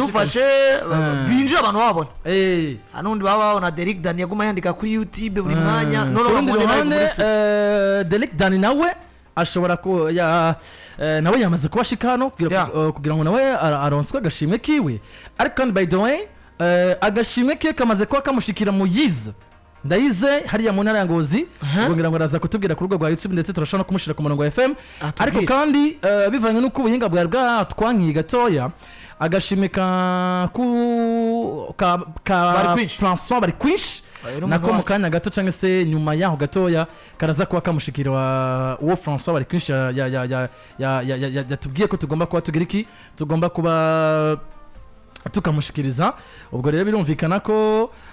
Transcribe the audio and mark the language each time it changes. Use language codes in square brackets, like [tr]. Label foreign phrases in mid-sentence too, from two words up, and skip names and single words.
[rn] baradufashe binjira abantu babona anundi baba na Derek Dani yaguma yandika kuri YouTube buri mwanya none bamone Derek Dani nawe ashobora ko nawe yamaze kubashika hano kugira ngo nawe aronswe agashimwe kiwe ariko kandi [en] by the way [rn] agashimwe ke kamaze kuba kamushikira mu yize ndayize hariya mu ntara ya Ngozi kugira ngo araza kutubwira ku rugo rwa YouTube ndetse turashaka no kumushira ku murongo wa FM ariko kandi bivanye nuko ubuhinga bwa bwatwankiye gatoya agashimwe ka François bari kwish nako mukanya gato cyangwa se nyuma yaho gatoya karaza kuba kamushikira uwo François bari kwish yatubwiye ko tugomba kuba tugira iki tugomba kuba tukamushikiriza ubwo rero birumvikana ko